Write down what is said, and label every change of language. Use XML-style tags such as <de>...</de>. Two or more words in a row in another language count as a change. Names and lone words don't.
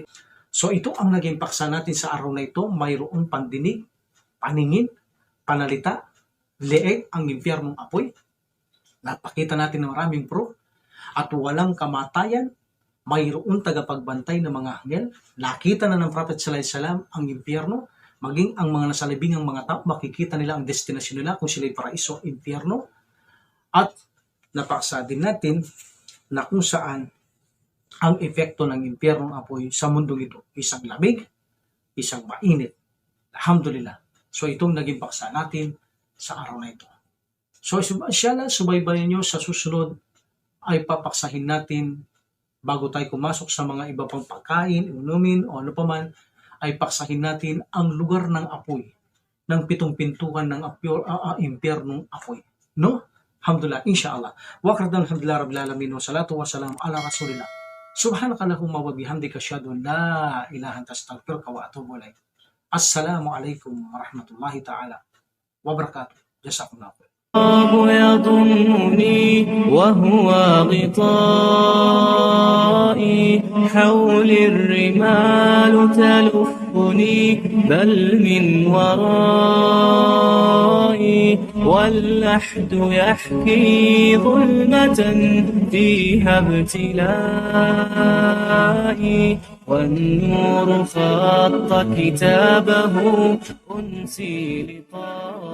<tl>So ito ang naging paksa natin sa araw na ito. Mayroong pandinig, paningin, panalita, leeg ang impyernong apoy. Napakita natin ng maraming proof at walang kamatayan. Mayroong tagapagbantay ng mga anghel. Nakita na ng Prophet</tl> <ar>sallallahu alaihi wasallam</ar> <tl>ang impyerno, maging ang mga nasa libingang mga tao, makikita nila ang destinasyon nila kung sila'y paraiso o impyerno. At napaksa din natin na kung saan ang epekto ng impyernong apoy sa mundong ito. Isang lamig, isang mainit.</tl> <ar>Alhamdulillah.</ar> <tl>So itong naging paksa natin sa araw na ito. So inshallah, subaybayan nyo sa susunod ay papaksahin natin bago tayo pumasok sa mga iba pang pagkain, inumin o ano paman, ay paksahin natin ang lugar ng apoy, ng 7 pintuan ng impyernong apoy. No?</tl> <ar>Alhamdulillah, inshallah. Waqradan alhamdulillah rabbil alamin wa salatu wa salam ala rasulillah. Subhanaka Allahumma wa bihamdika asyhadu an la ilaha illa anta astaghfiruka wa atubu ilaik. Assalamualaikum warahmatullahi ta'ala wabarakatuh. Jazakumullah khair. الله يضمني وهو غطائي حولي الرمال تلفني بل من ورائي واللحد يحكي ظلمة فيها ابتلائي والنور خط كتابه أنسي لطائي</ar>